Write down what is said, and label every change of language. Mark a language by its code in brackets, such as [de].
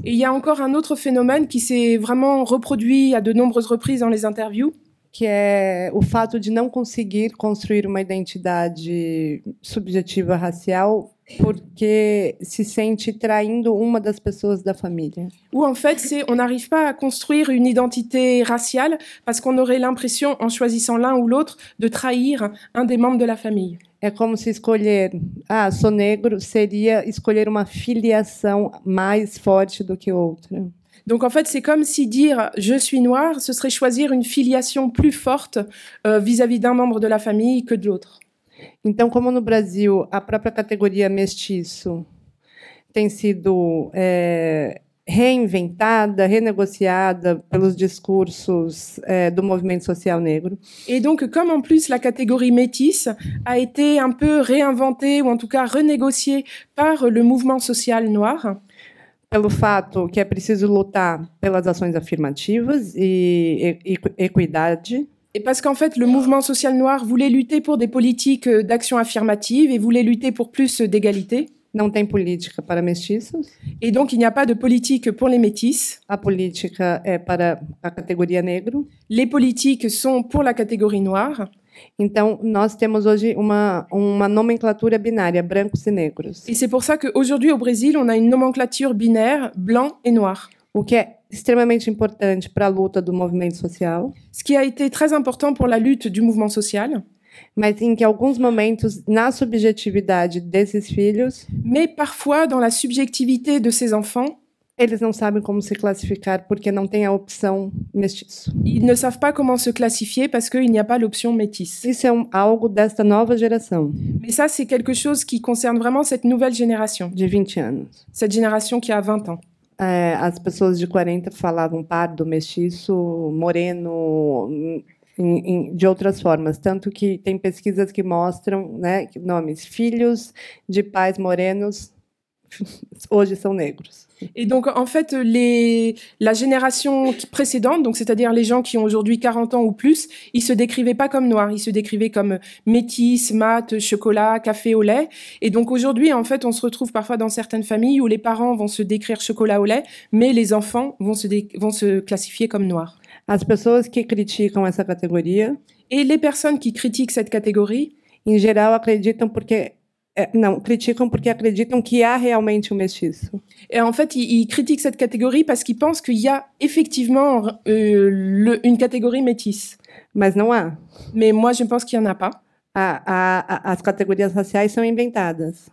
[fr] Et il y a encore un autre phénomène qui s'est vraiment reproduit à de nombreuses reprises dans les interviews, [pt] que é o fato de não conseguir construir uma identidade subjetiva racial porque se sente traindo uma das pessoas da família. [fr] où en fait, on n'arrive pas à construire une identité raciale parce qu'on aurait l'impression, en choisissant l'un ou l'autre, de trahir un des membres de la famille. [pt] É como se escolher, sou negro, seria escolher uma filiação mais forte do que outra. [fr] Donc en fait, c'est comme si dire « je suis noir », ce serait choisir une filiation plus forte vis-à-vis d'un membre de la famille que de l'autre. [pt] Então, como no Brasil, a própria categoria mestiço tem sido reinventada, renegociada pelos discursos do movimento social negro. [fr] Et donc, comme en plus la catégorie métisse a été un peu réinventée, ou en tout cas renégociée par le mouvement social noir, [pt] Pelo fato que é preciso lutar pelas ações afirmativas e equidade, [fr] et parce qu'en fait, le mouvement social noir voulait lutter pour des politiques d'action affirmative et voulait lutter pour plus d'égalité. [pt] não tem política para mestiços, [fr] Et donc, il n'y a pas de politique pour les métis. [pt] a política é para a categoria negro. [fr] Les politiques sont pour la catégorie noire. [pt] Então, nós temos hoje uma nomenclatura binária, brancos e negros, [fr] Et c'est pour ça qu'aujourd'hui, au Brésil, on a une nomenclature binaire blanc et noir. [pt] o que é extremamente importante para a luta do movimento social, [fr] Ce qui a été très important pour la lutte du mouvement social. [pt] mas em que alguns momentos, na subjetividade desses filhos, [fr] Mais parfois, dans la subjectivité de ces enfants, [pt] eles não sabem como se classificar porque não tem a opção mestiço. [fr] ils ne savent pas comment se classifier parce qu'il n'y a pas l'option métisse. [pt] Isso é algo desta nova geração, [fr] Mais ça, c'est quelque chose qui concerne vraiment cette nouvelle génération, [pt] de 20 anos. [fr] cette génération qui a 20 ans. [pt] As pessoas de 40 falavam pardo, mestiço, moreno, de outras formas. Tanto que tem pesquisas que mostram, né, que nomes, filhos de pais morenos, hoje são negros. [fr] Et donc, en fait, la génération précédente, donc c'est-à-dire les gens qui ont aujourd'hui 40 ans ou plus, ils se décrivaient pas comme noirs, ils se décrivaient comme métis, mat, chocolat, café au lait. Et donc aujourd'hui, en fait, on se retrouve parfois dans certaines familles où les parents vont se décrire chocolat au lait, mais les enfants vont se classifier comme noirs. [pt] As pessoas que criticam essa categoria, [fr] Et les personnes qui critiquent cette catégorie, [pt] em geral, acreditam porque criticam porque acreditam que há realmente mestiço. [fr] et en fait, ils critiquent cette catégorie parce qu'ils pensent qu'il y a effectivement une catégorie métisse. [pt] Mas não há. [fr] Mais moi, je pense qu'il n'y en a pas. [pt] As categorias raciais são inventadas.